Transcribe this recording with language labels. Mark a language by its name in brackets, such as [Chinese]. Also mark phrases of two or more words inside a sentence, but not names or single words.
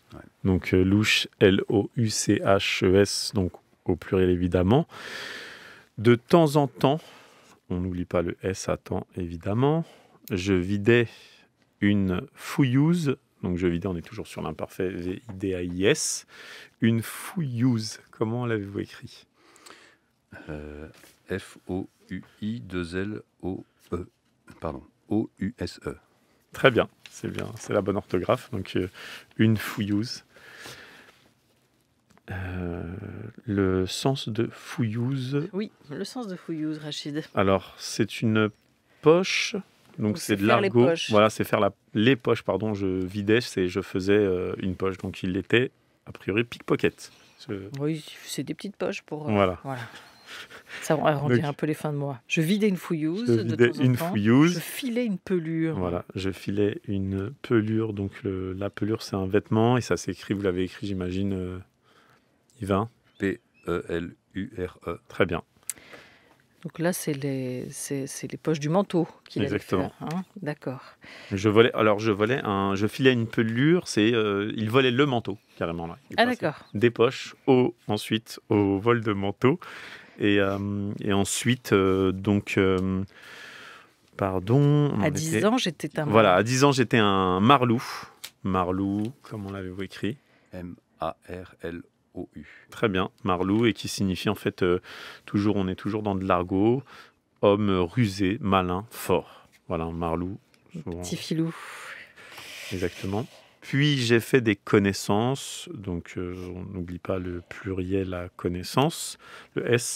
[French] Ouais. Donc louche, L-O-U-C-H-E-S, donc au pluriel évidemment. De temps en temps, On n'oublie pas le S à temps, évidemment. Je vidais une fouilleuse. Donc, je vidais, on est toujours sur l'imparfait, V-I-D-A-I-S. Une fouilleuse. Comment l'avez-vous écrit? F-O-U-I-2-L-O-E. Pardon, O-U-S-E. Très bien, c'est bien, c'est la bonne orthographe. Donc, une fouilleuse. Le sens de fouilleuse. Oui, le sens de fouilleuse, Rachid. Alors, c'est une poche. Donc, c'est de faire les l'argot. poches. Voilà, c'est faire les poches, pardon. Je vidais, je faisais une poche. Donc, il était, a priori, pickpocket. Oui, c'est des petites poches pour... Voilà. Ça arrondit Donc, un peu les fins de mois. Je vidais une fouilleuse Je de vidais temps en une temps. fouilleuse. Je filais une pelure. Voilà, je filais une pelure. Donc, la pelure, c'est un vêtement. Et ça s'écrit, vous l'avez écrit, j'imagine, Yvain. P-E-L-U-R-E. Très bien. Donc là, c'est les poches du manteau qu'il allait Exactement. faire. Hein, d'accord. Je filais une pelure, il volait le manteau, carrément. Là. Il Ah passait d'accord. des poches, ensuite au vol de manteau. Et ensuite, pardon. À 10 ans, j'étais un... Voilà, à 10 ans, j'étais un marlou. Marlou, comment l'avez-vous écrit? M-A-R-L-O-U. Très bien, marlou, et qui signifie en fait, on est toujours dans de l'argot, homme rusé, malin, fort. Voilà, un marlou. Souvent. Petit filou. Exactement. Puis j'ai fait des connaissances, donc on n'oublie pas le pluriel à connaissance, le S.